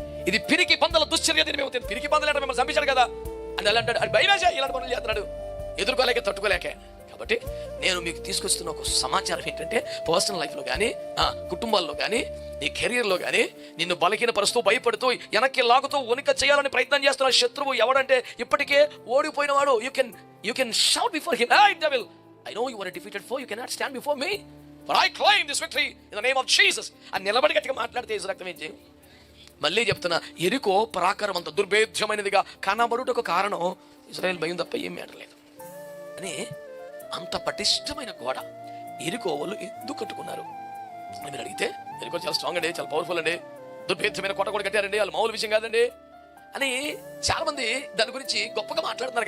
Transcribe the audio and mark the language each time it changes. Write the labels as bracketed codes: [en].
[te] ఇది పిరికి పందల దుశ్చర్యని మేము పిరికి పందలు అంటే మిమ్మల్ని చంపించాడు కదా అని అలా అంటాడు. అది భయమేసా ఇలాంటి పనులు చేస్తున్నాడు, ఎదుర్కోలేక తట్టుకోలేక. కాబట్టి నేను మీకు తీసుకొస్తున్న ఒక సమాచారం ఏంటంటే, పర్సనల్ లైఫ్లో కానీ, కుటుంబాల్లో కానీ, నీ కెరీర్లో కానీ నిన్ను బలహీనపరుస్తూ, భయపడుతూ, వెనక్కి లాగుతూ, వణిక చేయాలని ప్రయత్నం చేస్తున్న శత్రువు ఎవడంటే ఇప్పటికే ఓడిపోయినవాడు. [en] you can shout before him, hey devil, I know you are a defeated foe, you cannot stand before me, but I claim this victory in the name of Jesus [te] అని నిలబడి గట్టిగా మాట్లాడితే యేసు రక్తం ఏం చేయం. మళ్ళీ చెప్తున్నా, ఎరికో ప్రాకారం అంత దుర్భేద్యమైనదిగా కనబడుటకు కారణం ఇశ్రాయేలు భయం తప్ప ఏం మేడలేదు అని. అంత పటిష్టమైన గోడ ఎరికో వాళ్ళు ఎందుకు కట్టుకున్నారు అని మీరు అడిగితే, ఎరికో చాలా స్ట్రాంగ్ అండి, చాలా పవర్ఫుల్ అండి, దుర్భేద్యమైన కోట కూడా కట్టారండి, వాళ్ళు మామూలు విషయం కాదండి అని చాలా మంది దాని గురించి గొప్పగా మాట్లాడుతున్నారు.